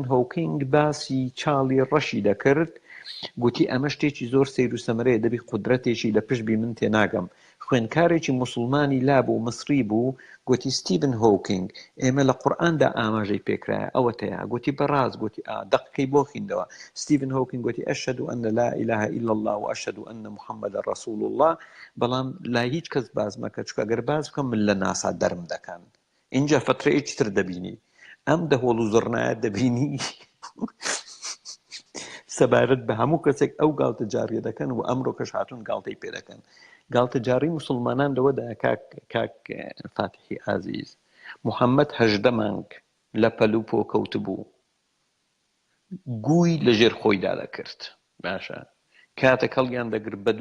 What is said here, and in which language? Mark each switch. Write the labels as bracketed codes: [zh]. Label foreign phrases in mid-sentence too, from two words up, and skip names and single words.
[ckb] هۆکینگ باسی چاڵی ڕەشی دەکرد گوتی ئەمە شتێکی زۆر سەیر و سەمرەیە دەبی قودرەتێکی لە پشتبی من تێناگەم خوێندکارێکی موسڵمانی لابوو مصری بوو گوتی ستیڤن هۆکینگ ئێمە لە قورئاندا ئاماژەی پێکرایە ئەوە تەیە گوتی بەڕاست گوتی دەقەکەی بۆ خوێندەوە ستیڤن هۆکینگ گوتی [ar] ئەشهد ئەن لا إله إلا الله وأشهد أن محمد رسول الله [ckb] بەڵام لای هیچ کەس باز مەکە چکە ئەگەر باز بکەم من لە ناسا دەرم دەکەن اینجا فترەیەکی تر دەبینی ئەم دەهۆڵ و زڕنایە دەبینی سەبارەت بە هەموو کەسێک ئەو گاڵتە جاریە دەکەن و ئەمڕۆکەش هاتوون گاڵتەی پێ دەکەن گاڵتە جاری موسڵمانان لەوەدا کاک فاتحی ئازیز محەممەد 18 مانگ لە پەلوپۆ کەوت بوو گووی لەژێر خۆیدا دەکرد باشە کاتێک هەڵیان دەگرت بە